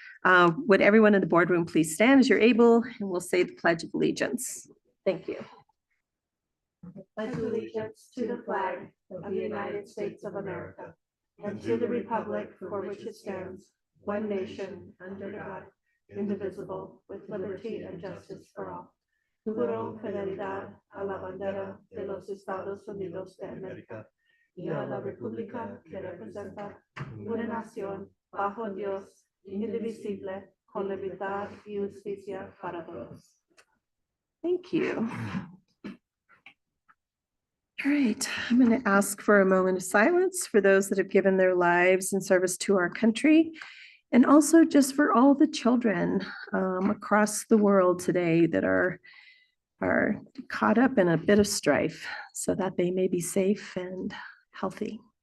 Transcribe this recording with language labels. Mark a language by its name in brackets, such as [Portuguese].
[English] Would everyone in the boardroom please stand as you're able, and we'll say the Pledge of Allegiance. Thank you. I pledge allegiance to the flag of the United States of America and to the republic for which it stands, one nation, under God, indivisible, with liberty and justice for all. [Spanish] Juro fidelidad a la bandera de los Estados Unidos de América y a la república que representa una nación bajo Dios, indivisible, con libertad y justicia para todos. [English] Thank you. All right, I'm going to ask for a moment of silence for those that have given their lives in service to our country, and also just for all the children across the world today that are caught up in a bit of strife, so that they may be safe and healthy.